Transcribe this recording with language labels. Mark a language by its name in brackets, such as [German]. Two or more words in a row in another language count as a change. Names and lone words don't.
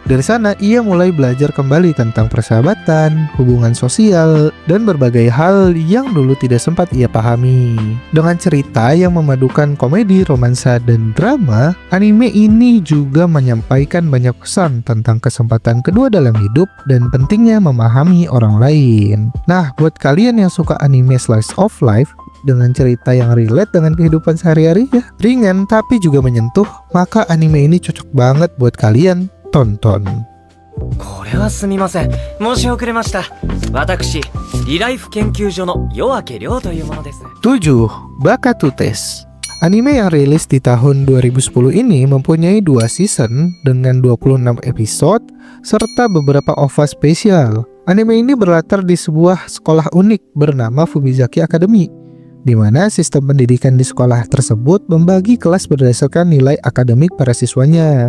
[Indonesian] Dari sana, ia mulai belajar kembali tentang persahabatan, hubungan sosial, dan berbagai hal yang dulu tidak sempat ia pahami. Dengan cerita yang memadukan komedi, romansa, dan drama, anime ini juga menyampaikan banyak pesan tentang kesempatan kedua dalam hidup dan pentingnya memahami orang lain. Nah, buat kalian yang suka anime [English] slice of life [Indonesian] dengan cerita yang relate dengan kehidupan sehari-hari ya, ringan tapi juga menyentuh, maka anime ini cocok banget buat kalian tonton. [Japanese] これはすみません。申し遅れました。私、リライフ研究所の夜明け亮というものです。 [Indonesian] 7. Bakatutes. Anime yang rilis di tahun 2010 ini mempunyai 2 season dengan 26 episode serta beberapa OVA spesial. Anime ini berlatar di sebuah sekolah unik bernama Fumizaki Academy, di mana sistem pendidikan di sekolah tersebut membagi kelas berdasarkan nilai akademik para siswanya.